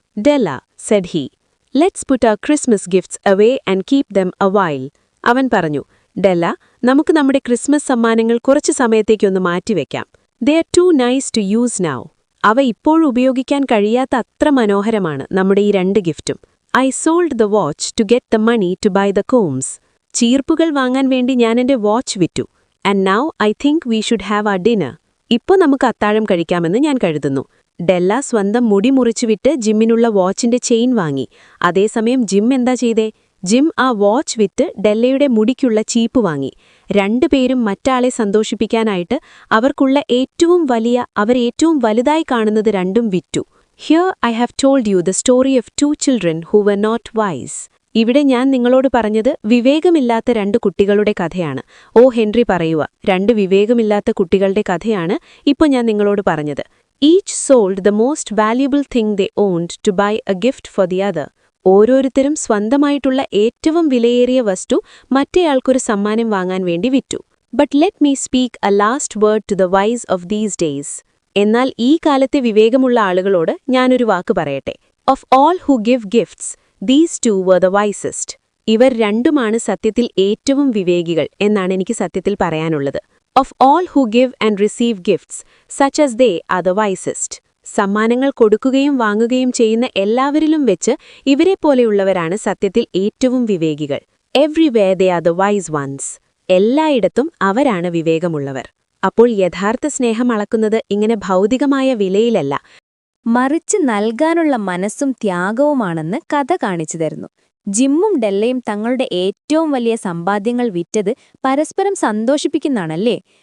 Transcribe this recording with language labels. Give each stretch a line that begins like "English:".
English: Della, said he, let's put our Christmas gifts away and keep them a while.
Malayalam: അവൻ പറഞ്ഞു, ഡെല്ല, നമുക്ക് നമ്മുടെ Christmas സമ്മാനങ്ങൾ കുറച്ച് സമയത്തേക്കൊന്ന് മാറ്റിവെക്കാം.
English: They are too nice to use now.
Malayalam: അവ ഇപ്പോൾ ഉപയോഗിക്കാൻ കഴിയാത്ത അത്ര മനോഹരമാണ് നമ്മുടെ ഈ 2 ഗിഫ്റ്റും.
English: I sold the watch to get the money to buy the combs.
Malayalam: ചീർപ്പുകൾ വാങ്ങാൻ വേണ്ടി ഞാൻ എന്റെ വാച്ച് വിറ്റു.
English: And now I think we should have our dinner.
Malayalam: ഇപ്പോൾ നമുക്ക് അത്താഴം കഴിക്കാമെന്ന് ഞാൻ കരുതുന്നു. ഡെല്ല സ്വന്തം മുടി മുറിച്ചുവിട്ട് ജിമ്മിനുള്ള വാച്ചിന്റെ ചെയിൻ വാങ്ങി. അതേസമയം ജിം എന്താ ചെയ്തേ? ജിം ആ വാച്ച് വിറ്റ് ഡെല്ലയുടെ മുടിക്കുള്ള ചീപ്പ് വാങ്ങി. രണ്ടുപേരും മറ്റാളെ സന്തോഷിപ്പിക്കാനായിട്ട് അവർക്കുള്ള ഏറ്റവും വലുതായി കാണുന്നത് രണ്ടും വിറ്റു.
English: Here I have told you the story of 2 children who were not wise.
Malayalam: ഇവിടെ ഞാൻ നിങ്ങളോട് പറഞ്ഞത് വിവേകമില്ലാത്ത 2 കുട്ടികളുടെ കഥയാണ്. ഓ ഹെൻറി പറയുക, 2 വിവേകമില്ലാത്ത കുട്ടികളുടെ കഥയാണ് ഇപ്പോൾ ഞാൻ നിങ്ങളോട് പറഞ്ഞത്.
English: Each sold the most valuable thing they owned to buy a gift for the other.
Malayalam: ഓരോരുത്തരും സ്വന്തമായിട്ടുള്ള ഏറ്റവും വിലയേറിയ വസ്തു മറ്റേയാൾക്കൊരു സമ്മാനം വാങ്ങാൻ വേണ്ടി വിറ്റു.
English: But let me speak a last word to the wise of these days.
Malayalam: എന്നാൽ ഈ കാലത്തെ വിവേകമുള്ള ആളുകളോട് ഞാനൊരു വാക്ക് പറയട്ടെ.
English: Of all who give gifts, these 2 were the wisest.
Malayalam: ഇവർ രണ്ടുമാണ് സത്യത്തിൽ ഏറ്റവും വിവേകികൾ എന്നാണ് എനിക്ക് സത്യത്തിൽ പറയാനുള്ളത്.
English: Of all who give and receive gifts, such as they are the wisest.
Malayalam: സമ്മാനങ്ങൾ കൊടുക്കുകയും വാങ്ങുകയും ചെയ്യുന്ന എല്ലാവരിലും വെച്ച് ഇവരെപ്പോലെയുള്ളവരാണ് സത്യത്തിൽ ഏറ്റവും വിവേകികൾ.
English: Everywhere they are the wise ones.
Malayalam: എല്ലായിടത്തും അവരാണ് വിവേകമുള്ളവർ. അപ്പോൾ യഥാർത്ഥ സ്നേഹം അളക്കുന്നത് ഇങ്ങനെ ഭൗതികമായ വിലയിലല്ല, മറിച്ച് നൽകാനുള്ള മനസ്സും ത്യാഗവുമാണെന്ന് കഥ കാണിച്ചു തരുന്നു. ജിമ്മും ഡെല്ലയും തങ്ങളുടെ ഏറ്റവും വലിയ സമ്പാദ്യങ്ങൾ വിറ്റത് പരസ്പരം സന്തോഷിപ്പിക്കുന്നാണല്ലേ?